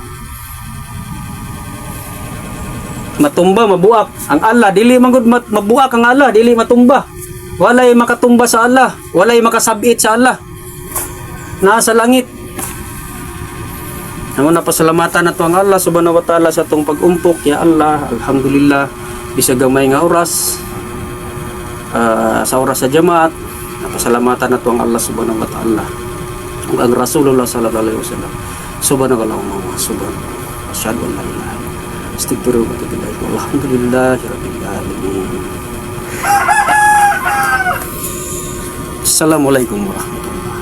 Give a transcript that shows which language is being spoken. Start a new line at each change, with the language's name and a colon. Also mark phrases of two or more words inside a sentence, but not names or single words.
Cebuano: Matumba, mabuak. Ang Allah, dili magud mabuak ang Allah, dili matumba. Walay makatumba sa Allah, walay makasabit sa Allah. Nasa langit. Naman napasalamatan nato ang Allah
Arabic: سبحانه وتعالى
Cebuano: sa tong pag-umpok.
Arabic: يا الله، الحمد لله,
Cebuano: bisag gamay nga oras. Sa oras sa jamaat, napasalamatan nato ang Allah
Arabic: سبحانه وتعالى. Ang رسول الله صلى الله عليه وسلم. سبحانك اللهم وسبحان الله. أشهد أن لا إله إلا الله. أستغفرك وأتوب إليك. والحمد لله رب العالمين. السلام عليكم ورحمة الله وبركاته.